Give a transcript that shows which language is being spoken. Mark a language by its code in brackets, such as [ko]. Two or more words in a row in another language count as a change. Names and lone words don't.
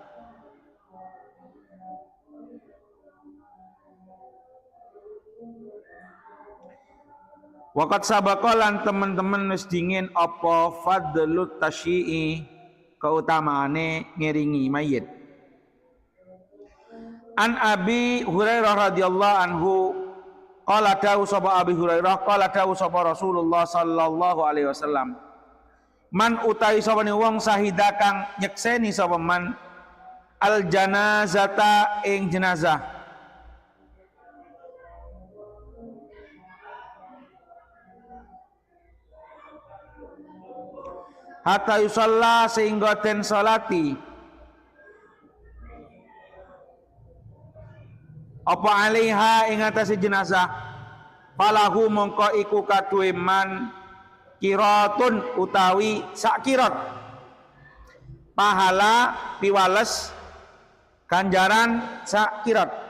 [jv] Waqat sabaqalan teman-teman wis dingin apa [ar] fadlut tasyi'i [jv] keutamaane ngiringi mayit. [ar] عن أبي هريرة رضي الله عنه قال [jv] dawu sapa [ar] أبي هريرة قال [jv] dawu sapa [ar] رسول الله صلى الله عليه وسلم من [jv] utawi sapa wong sahida kang nyekseni sapa [ar] من الجنازة [jv] ing jenazah [ar] hatta yusalla [jv] sehingga den salati apa alaiha ing atase jenazah falahu mongko iku kaduwe [ar] man qiratun [jv] utawi sak qirat pahala piwales ganjaran sak qirat.